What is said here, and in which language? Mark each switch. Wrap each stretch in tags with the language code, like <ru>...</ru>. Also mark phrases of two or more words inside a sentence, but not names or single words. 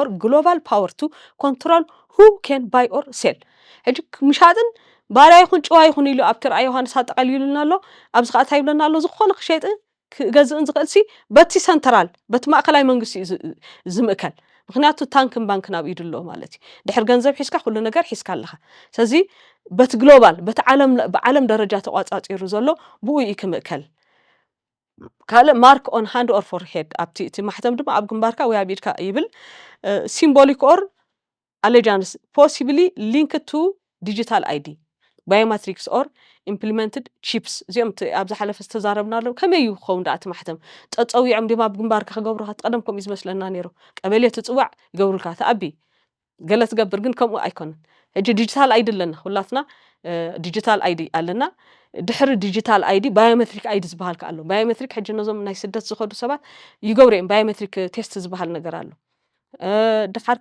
<en>global power to control who can buy or sell</en> <ti>ሕጂ ምሻጥን ባርያ ይኹን ጭዋ ይኹን ኢሉ ኣብቲ ራእይ ዮሃንስ ኣጠቃሊሉና ኣሎ ኣብዚ ከዓ እንታይ ይብለና ኣሎ ዝኾነ ክሸይጥን ክገዝእን ዝኽእል ሲ በቲ ሰንትራል በቲ ማእከላይ መንግስቲ እዩ ዝምእከል ምክንያቱ ታንክን ባንክን ኣብ ኢዱ ኣለዎ ማለት እዩ ድሕሪ ገንዘብ ሒዝካ ኩሉ ነገር ሒዝካ ኣለኻ ስለዚ በቲ ግሎባል በቲ ብዓለም ደረጃ ተቋፃፂሩ ዘሎ ብኡ እዩ ክምእከል ካልእ</ti> <en>mark on hand or forehead</en> <ti>ኣብቲ እቲ ማሕተም ድማ ኣብ ግንባርካ ወይ ኣብ ኢድካ ይብል</ti> <en>symbolic or allegiance possibly linked to digital ID biometrics or implemented chips</en> <ti>እዚኦም ኣብ ዝሓለፈ ዝተዛረብናሎ ከመይ እዩ ክኸውን ዳኣ እቲ ማሕተም ፀፀዊዖም ድማ ኣብ ግንባርካ ክገብሩካ ትቀደምኩም እዩ ዝመስለና ነይሩ ቀበሌ ትፅዋዕ ይገብሩልካ ተኣቢ ገለ ትገብር ግን ከምኡ ኣይኮነን ሕጂ</ti> <en>digital ID</en> <ti>ኣለና ሁላትና</ti> <en>digital ID</en> <ti>ኣለና ድሕሪ</ti> <en>digital ID biometric ID</en> <ti>ዝበሃል ኣሎ ባዮሜትሪክ ሕጂ ነዞም ናይ ስደት ዝኸዱ ሰባት ይገብሩ እዮም</ti> <en>biometric test</en> <ti>ዝበሃል ነገር ኣሎ ድሓር</ti>